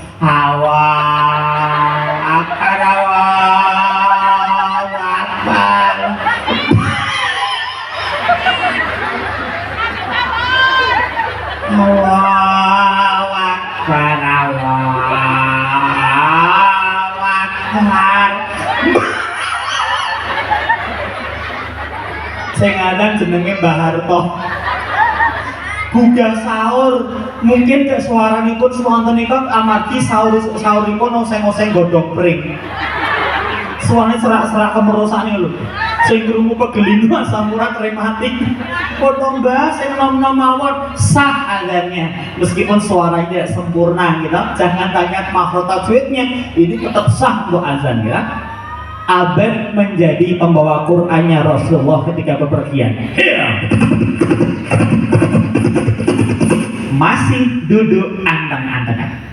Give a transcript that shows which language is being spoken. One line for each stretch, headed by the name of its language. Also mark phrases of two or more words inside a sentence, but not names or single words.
Arabic: Allahu Akbar, Allahu Akbar. Allahu Akbar, Allahu Akbar.
Javanese: Sing adan jenenge Mbah Harto. Gugah sahur, mungkin ke suaranipun wontenipun amargi sahuripun oseng-oseng godhong pring. Suarane serak-serak kemerosane lho. Sing krungu pegelinu asam urat rematik. Foto Mbah sing nom-nom mawon sah adanya.
Indonesian: Meskipun suaranya tidak sempurna gitu. Jangan tanya makhraj tajwidnya, ini tetap sah untuk azan ya. Abad menjadi pembawa Qur'annya Rasulullah ketika bepergian. Masih duduk anteng-antengan.